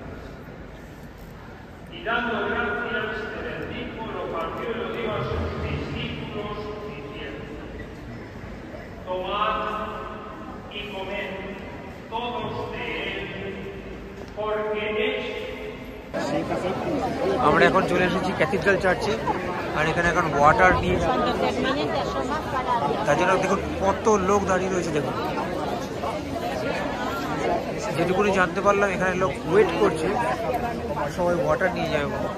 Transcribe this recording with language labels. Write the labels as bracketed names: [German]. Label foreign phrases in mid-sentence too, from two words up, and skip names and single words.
[Spanish] Y dando gracias del rico, lo partió y lo dio a sus discípulos diciendo: tomad y comed todos de él, porque es... [Bangla] আমরা এখন চলে এসেছি [English] cathedral church, [Bangla] আর এখানে এখন ওয়াটার নিয়ে তার জন্য দেখুন কত লোক দাঁড়িয়ে রয়েছে। দেখুন, যেটুকুনি জানতে পারলাম এখানে লোক ওয়েট করছে, সবাই ওয়াটার নিয়ে যাবে।